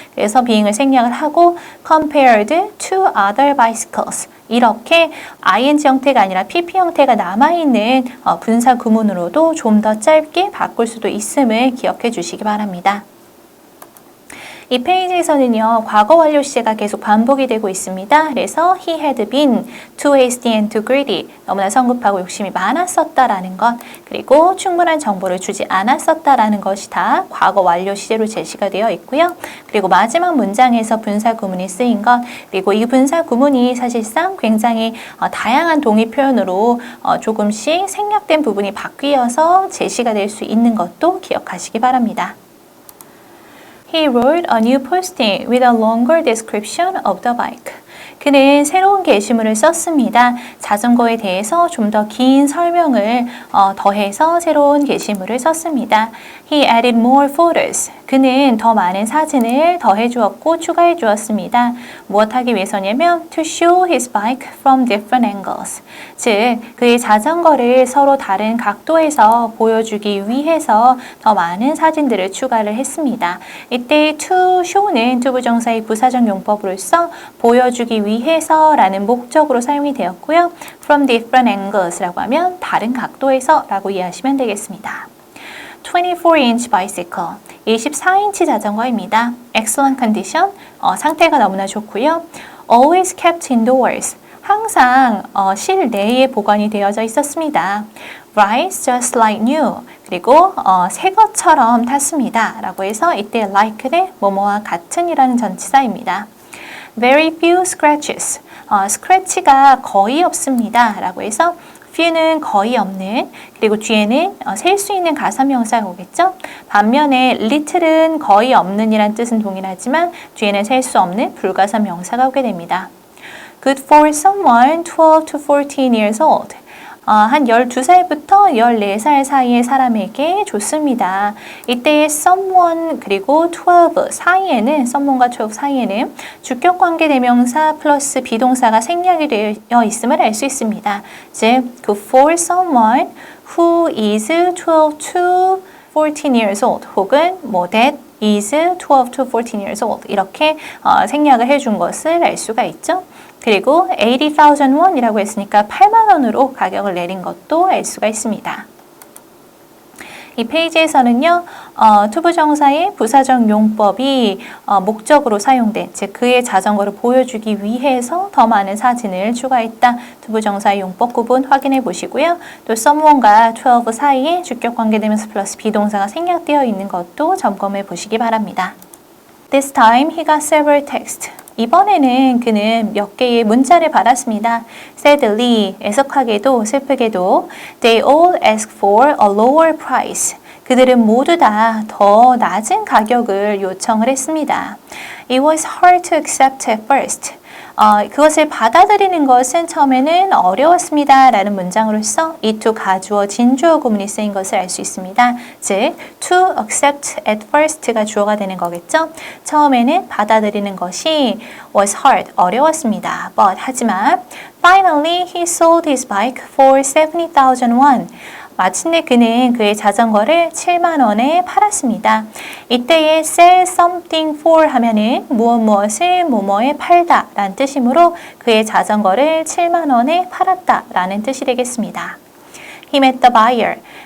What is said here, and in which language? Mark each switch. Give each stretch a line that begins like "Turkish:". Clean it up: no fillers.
Korean: 그래서 being을 생략을 하고
English: compared to other bicycles
Korean: 이렇게 ing 형태가 아니라 pp 형태가 남아있는 분사 구문으로도 좀 더 짧게 바꿀 수도 있음을 기억해 주시기 바랍니다. 이 페이지에서는요, 과거 완료 시제가 계속 반복이 되고 있습니다.
English: 그래서 he had been too hasty and too greedy.
Korean: 너무나 성급하고 욕심이 많았었다라는 것, 그리고 충분한 정보를 주지 않았었다라는 것이 다 과거 완료 시제로 제시가 되어 있고요. 그리고 마지막 문장에서 분사 구문이 쓰인 것, 그리고 이 분사 구문이 사실상 굉장히 다양한 동의 표현으로 조금씩 생략된 부분이 바뀌어서 제시가 될 수 있는 것도 기억하시기 바랍니다.
English: He wrote a new posting with a longer description of the bike.
Korean: 그는 새로운 게시물을 썼습니다. 자전거에 대해서 좀 더 긴 설명을 더해서 새로운 게시물을 썼습니다.
English: He added more photos.
Korean: 그는 더 많은 사진을 더해 주었고 추가해 주었습니다. 무엇 하기 위해서냐면
English: to show his bike from different angles.
Korean: 즉, 그의 자전거를 서로 다른 각도에서 보여주기 위해서 더 많은 사진들을 추가를 했습니다. 이때
English: to show
Korean: 는 투부정사의 부사적 용법으로서 보여주기 위해서 라는 목적으로 사용이 되었고요.
English: from different angles
Korean: 라고 하면 다른 각도에서 라고 이해하시면 되겠습니다.
English: 24-inch bicycle,
Korean: 24인치 자전거입니다.
English: Excellent condition,
Korean: 상태가 너무나 좋고요.
English: Always kept indoors,
Korean: 항상 실내에 보관이 되어져 있었습니다.
English: Rides just like new,
Korean: 그리고 새 것처럼 탔습니다. 라고 해서 이때 like는 뭐뭐와 같은이라는 전치사입니다.
English: Very few scratches,
Korean: 스크래치가 거의 없습니다. 라고 해서 few는 거의 없는, 그리고 뒤에는 셀 수 있는 가사명사가 오겠죠. 반면에 little은 거의 없는 이란 뜻은 동일하지만 뒤에는 셀 수 없는 불가사명사가 오게 됩니다.
English: Good for someone 12 to 14 years old.
Korean: 한 12살부터 14살 사이의 사람에게 좋습니다. 이때 someone 그리고 12 사이에는 someone과 12 사이에는 주격관계 대명사 플러스 비동사가 생략이 되어 있음을 알 수 있습니다.
English: 즉, good for someone who is 12 to 14 years old 혹은 that is 12 to 14 years old
Korean: 이렇게 생략을 해준 것을 알 수가 있죠. 그리고 80,000 won이라고 했으니까 8만 원으로 가격을 내린 것도 알 수가 있습니다. 이 페이지에서는요, 투부정사의 부사적 용법이 목적으로 사용된, 즉 그의 자전거를 보여주기 위해서 더 많은 사진을 추가했다. 투부정사의 용법 구분 확인해 보시고요. 또 someone과 12 사이에 주격관계대명사 플러스 비동사가 생략되어 있는 것도 점검해 보시기 바랍니다.
English: This time he got several texts.
Korean: 이번에는 그는 몇 개의 문자를 받았습니다.
English: Sadly,
Korean: 애석하게도 슬프게도
English: they all ask for a lower price.
Korean: 그들은 모두 다 더 낮은 가격을 요청을 했습니다.
English: It was hard to accept at first.
Korean: 그것을 받아들이는 것은 처음에는 어려웠습니다. 라는 문장으로서 이 to 가주어 진주어 구문이 쓰인 것을 알 수 있습니다. 즉, to accept at first가 주어가 되는 거겠죠. 처음에는 받아들이는 것이
English: was hard,
Korean: 어려웠습니다.
English: But,
Korean: 하지만
English: finally he sold his bike for 70,000 won.
Korean: 마침내 그는 그의 자전거를 7만 원에 팔았습니다. 이때의 sell something for 하면은 무엇을 뭐뭐에 팔다 라는 뜻이므로 그의 자전거를 7만 원에 팔았다 라는 뜻이 되겠습니다.
English: He met the buyer.